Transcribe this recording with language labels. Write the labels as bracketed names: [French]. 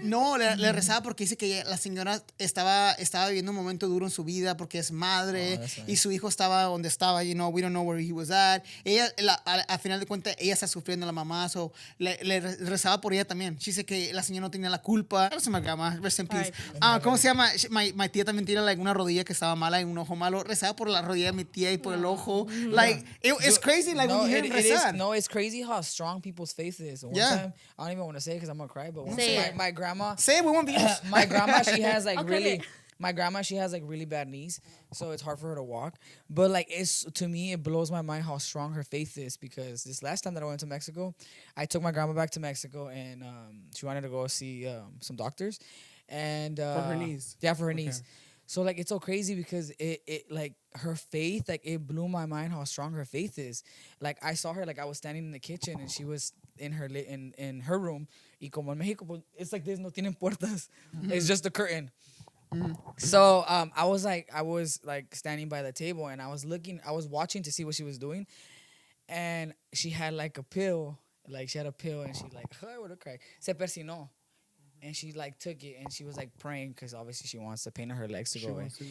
[Spanish] No, le rezaba porque dice que la señora estaba viviendo un momento duro en su vida porque es madre y su hijo estaba donde estaba, [English] you know, we don't know where he was at. [Spanish] Ella, al final de cuentas, ella está sufriendo la mamá, so le rezaba por ella también. She dice que la señora no tenía la culpa. Eso me llama, [English] rest in peace. [Spanish] ¿Cómo se llama? My tía también tiene like, una rodilla que estaba mala y un ojo malo. Rezaba por la rodilla de mi tía y por el ojo. [English] Like, it's crazy, like, when you hear him rezar. No, it's crazy how strong people's faith is. One time, I don't even want to say it because I'm going to cry, but one Say time, it. my grandma... Say it, we won't be... my grandma, she has like Okay. really... My grandma, she has like really bad knees, so it's hard for her to walk. But like, it's to me, it blows my mind how strong her faith is because this last time that I went to Mexico, I took my grandma back to Mexico and she wanted to go see some doctors, and For her knees. Yeah, for her knees. So like, it's so crazy because it like her faith, like it blew my mind how strong her faith is. Like I saw her, like I was standing in the kitchen and she was in her in her room. [Spanish] Y como en Mexico, pues, [English] it's like this, [Spanish] no tienen puertas. [English] It's just a curtain. So I was like standing by the table and I was watching to see what she was doing, and she had like a pill, and she like, I would have cried. [Spanish] Se persinó, [English] and she like took it and she was like praying because obviously she wants the pain in her legs to go away.